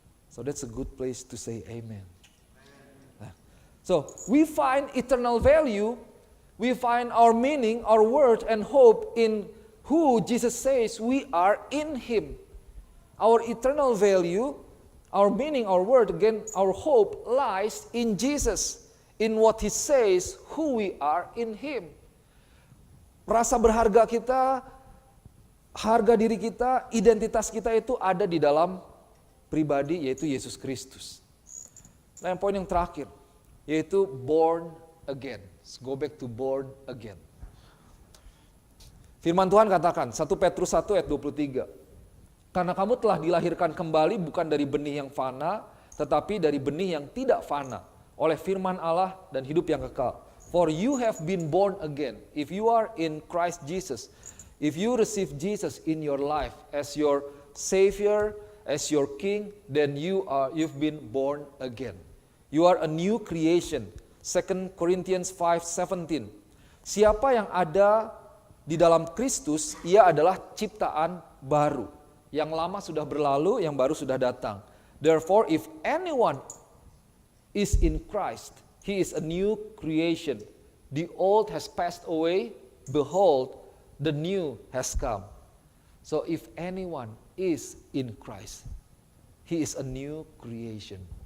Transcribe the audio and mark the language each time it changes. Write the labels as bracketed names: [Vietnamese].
[English] So that's a good place to say amen. So we find eternal value, we find our meaning, our worth and hope in who Jesus says we are in Him. Our eternal value, our meaning, our word, again, our hope lies in Jesus. In what He says, who we are in Him. [Indonesian] Rasa berharga kita, harga diri kita, identitas kita itu ada di dalam pribadi, yaitu Yesus Kristus. Nah, yang poin yang terakhir, yaitu born again. [English] Let's go back to born again. [Indonesian] Firman Tuhan katakan, 1 Petrus 1 ayat 23. Karena kamu telah dilahirkan kembali bukan dari benih yang fana, tetapi dari benih yang tidak fana, oleh firman Allah dan hidup yang kekal. [English] For you have been born again. If you are in Christ Jesus, If you receive Jesus in your life as your Savior, as your King, then you've been born again. You are a new creation. 2 Corinthians 5:17. [Indonesian] Siapa yang ada di dalam Kristus, ia adalah ciptaan baru. Yang lama sudah berlalu, yang baru sudah datang. [English] Therefore, if anyone is in Christ, he is a new creation. The old has passed away, behold, the new has come. So if anyone is in Christ, he is a new creation.